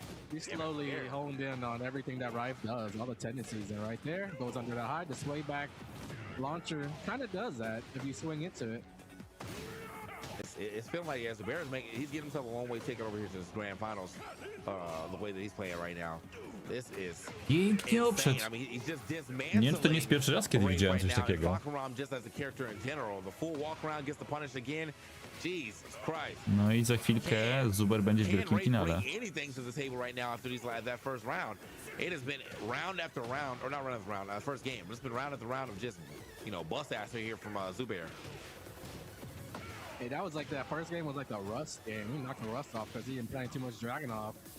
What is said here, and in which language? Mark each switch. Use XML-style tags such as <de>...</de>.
<en>He slowly honed in on everything that Rife does, all the tendencies, and right there goes under the high. The sway back launcher kind of does that if you swing into it. It's feeling like he's getting himself a long way ticket over here to this grand finals. The way that he's playing right now, this is</en> <pl>Pięknie obszedł.</pl> <en>I mean, he's just</en> <pl>Nie wiem, to nie jest pierwszy raz, kiedy widziałem coś takiego.</pl> <en>Walk around just as a character in general. The full walk around gets the punish again. Jesus Christ.</en> <pl>No i za chwilkę Zuber będzie w wielkim finale.</pl> <en>Anything to the table right now after that first round. It has been round after round, or not round after round, first game. It's been round after round of just, bust ass here from Zubair. Hey, that was like that first game was like the Rust game. He knocked the Rust off because he been playing too much Dragon off.</en>